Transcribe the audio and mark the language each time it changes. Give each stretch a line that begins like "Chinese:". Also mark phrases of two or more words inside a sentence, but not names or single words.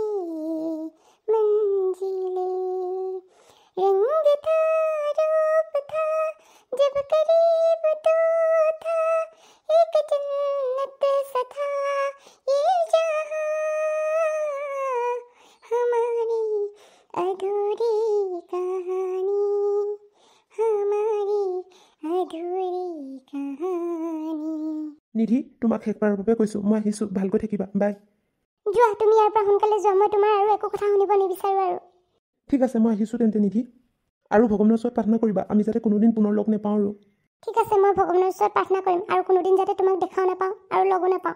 Hindi: मंजिले, रंग था रूप था जब करीब तो था, एक जन्नत सा था ये जहां, हमारी अधूरी कहानी, हमारी अधूरी कहानी।
Assamese: নিধি, তোমাক শেষবাৰৰ বাবে কৈছোঁ, মই আহিছোঁ, ভালকৈ থাকিবা, বাই। যোৱা, তুমি ইয়াৰ পৰা সোনকালে যোৱা। মই তোমাৰ আৰু একো কথা শুনিব নিবিচাৰোঁ। আৰু ঠিক আছে, মই আহিছোঁ তেন্তে নিধি, আৰু ভগৱানৰ ওচৰত প্ৰাৰ্থনা কৰিবা আমি যাতে কোনোদিন পুনৰ লগ নাপাওঁ। আৰু ঠিক আছে, মই ভগৱানৰ ওচৰত প্ৰাৰ্থনা কৰিম, আৰু কোনোদিন যাতে তোমাক দেখাও নাপাওঁ আৰু লগো নাপাওঁ।